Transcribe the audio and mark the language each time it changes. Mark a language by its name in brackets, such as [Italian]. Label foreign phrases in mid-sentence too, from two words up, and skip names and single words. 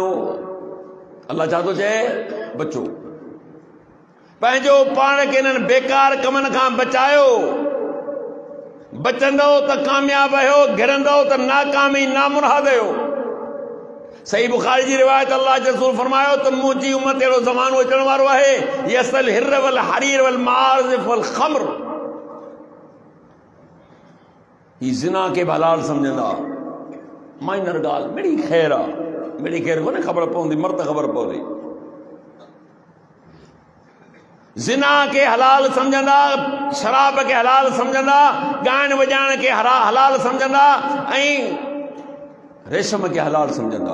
[Sindhi] अल्लाह छा थो चए, बचो, पंहिंजो पाण खे इन्हनि बेकार कमनि खां बचायो, बचंदो त कामयाब आहियो, घिरंदो त नाकामी नामुराद आहियो। सही बुखारी जी रिवायत अल्लाह के रसूल फरमायो त मुंहिंजी उम्मत अहिड़ो ज़मानो अचण वारो आहे [Arabic] يستحلون الحر والحرير والمعازف والخمر, [Sindhi] ही ज़िना के हलाल समझंदा, माइनर ॻाल्हि मिड़ी ख़ैर आहे, मिड़ी ख़ैर कोन्हे ख़बर पवंदी, मर्द ख़बर पवंदी। ज़िना के हलाल समझंदा, शराब के हलाल समझंदा, ॻाइण वॼाइण के हलाल समझंदा ऐं रेशम के हलाल समझंदा।